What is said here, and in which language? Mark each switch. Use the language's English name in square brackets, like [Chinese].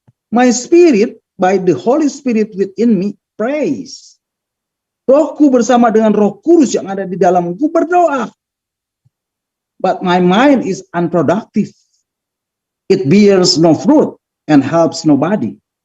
[English] My spirit, by the Holy Spirit within me, praise. [Indonesian] Rohku bersama dengan Roh Kudus yang ada di dalamku berdoa. [English] But my mind is unproductive. It bears no fruit and helps nobody.